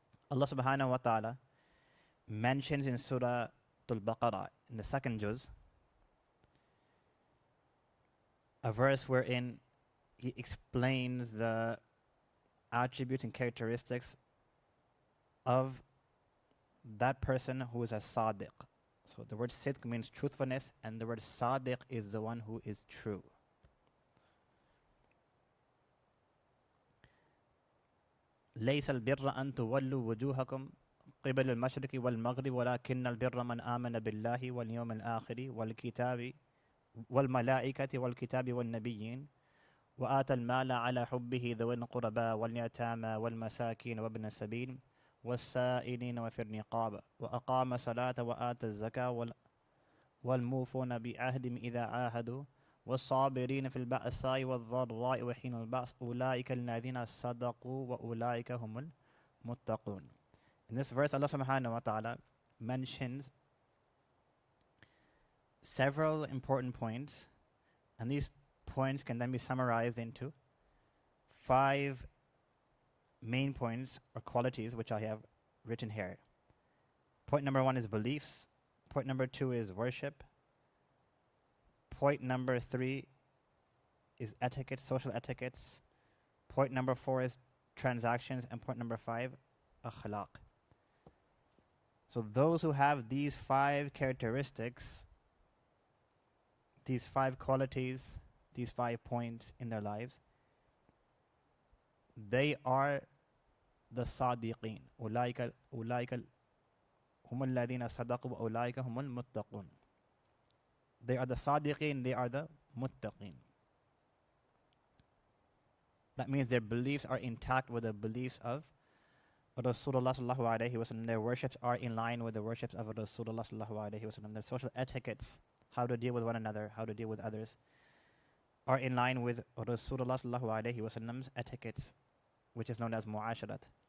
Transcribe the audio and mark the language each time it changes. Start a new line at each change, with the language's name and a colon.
English: Allah subhanahu wa ta'ala mentions in Surah Al-Baqarah, in the second juz, a verse wherein He explains the attributes and characteristics of that person who is a sadiq. So the word sidq means truthfulness, and the word sadiq is the one who is true.
Arabic: ليس البر أن تولوا وجوهكم قبل المشرق والمغرب ولكن البر من آمن بالله واليوم الآخر والكتاب والملائكة والكتاب والنبيين وآتى المال على حبه ذوي القربى واليتامى والمساكين وابن السبيل والسائلين وفي الرقاب وأقام الصلاة وآتى الزكاة والموفون بعهدهم إذا عاهدوا والصابرين في البأساء والضراء وحين البأس أولئك الذين صدقوا وأولئك هم المتقون.
English: In this verse, Allah subhanahu wa ta'ala mentions several important points, and these points can then be summarized into 5 main points or qualities which I have written here. Point number 1 is beliefs. Point number 2 is worship. Point number 3 is etiquette, social etiquettes. Point number 4 is transactions, and point number 5, akhlaq. So those who have these 5 characteristics, these 5 qualities, these 5 points in their lives, they are the sadiqeen.
Arabic: أولئك هم الذين صدقوا وأولئك هم المتقون.
English: They are the sadiqeen, they are the muttaqeen. That means their beliefs are intact with the beliefs of Rasulullah sallallahu alayhi wa sallam. Their worships are in line with the worships of Rasulullah sallallahu alayhi wa sallam. Their social etiquettes, how to deal with one another, how to deal with others, are in line with Rasulullah sallallahu alayhi wa sallam's etiquettes, which is known as mu'asharat.